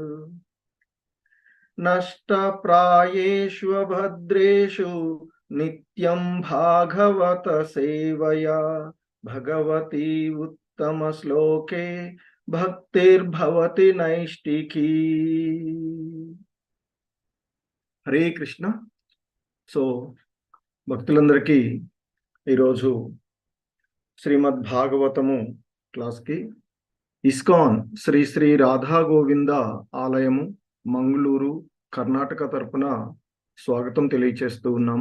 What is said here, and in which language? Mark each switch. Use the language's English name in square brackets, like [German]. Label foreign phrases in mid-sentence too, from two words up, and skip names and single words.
[Sanskrit] नष्टप्रायेषु भद्रेषु नित्यं भागवत सेवया भगवती उत्तम श्लोके भक्तिर्भवति नैष्टिकी। [Telugu] హరే కృష్ణ. సో భక్తులందరికీ ఈరోజు శ్రీమద్ భాగవతము క్లాస్కి ఇస్కాన్ శ్రీ శ్రీ రాధా గోవింద ఆలయము మంగళూరు కర్ణాటక తరపున స్వాగతం తెలియచేస్తూ ఉన్నాము.